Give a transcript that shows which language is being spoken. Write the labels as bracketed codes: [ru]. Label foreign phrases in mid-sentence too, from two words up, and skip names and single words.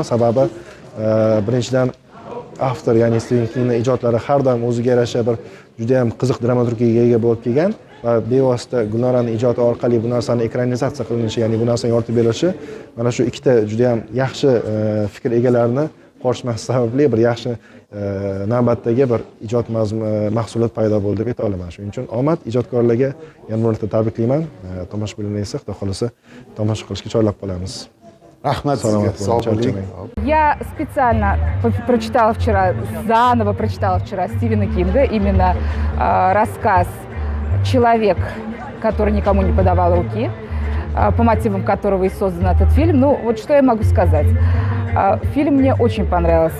[uz] Sababi birinchidan avtor, ya'ni Stephen Kingning ijodlari har doim o'ziga yarasha bir juda ham qiziq dramaturgiyaga ega bo'lib kelgan va bevosita Gulnoraning ijodi orqali bu narsani ekranizatsiya qilinishi, ya'ni bu narsaga yoritib berilishi mana shu ikkita juda ham yaxshi fikr egalarini qo'shmasi sababli bir yaxshi navbatdagi bir ijod mahsulot paydo bo'ldi deb ayta olaman. Shuning uchun omad ijodkorlarga yana bir marta tabriklayman. Tomoshabinlarni esa xudo xolasa tomosha qilishga chorlab qolamiz. Rahmat sizga. Sog' bo'ling. [ru] Я специально заново прочитала вчера Стивена Кинга, именно рассказ «Человек, который никому не подавал руки», по мотивам которого и создан этот фильм. Ну, вот что я могу сказать. Фильм мне очень понравился.